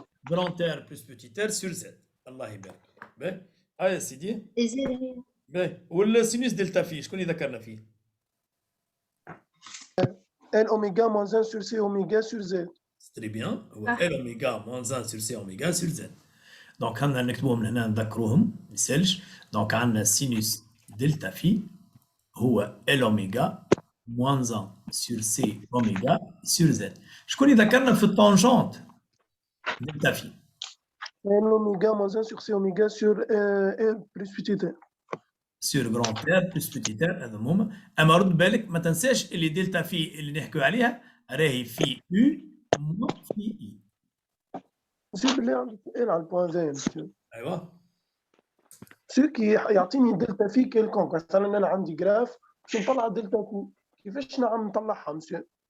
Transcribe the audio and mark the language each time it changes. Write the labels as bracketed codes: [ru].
[fr] Grand R plus petit r sur z. [ar] الله يبارك. باهي هاي يا سيدي. باهي والسينوس دلتا في شكون ذكرنا فيه؟ [fr] L oméga moins 1 sur C oméga sur Z. Très bien. [ar] هو [fr] L oméga moins 1 sur C oméga sur Z. [ar] دونك خلينا نكتبوهم هنا نذكروهم ما يسالش. دونك عندنا سينوس دلتا في هو [fr] L oméga moins 1 sur C oméga sur Z. [ar] شكون يذكرنا في الطونجونت دلتا في؟ [fr] L oméga moins 1 sur C oméga sur R plus petit r. sur grand R plus petit r [ar] هذا هما. اما رد بالك ما تنساش اللي دلتا في اللي نحكيو عليها راهي في U مو في I. نسيب اللي عندي سؤال على البوان ذا. ايوا سو كي يعطيني دلتا في كيلكونك، مثلا انا عندي جراف باش نطلع دلتا في، كيفاش نعم نطلعها مسيو؟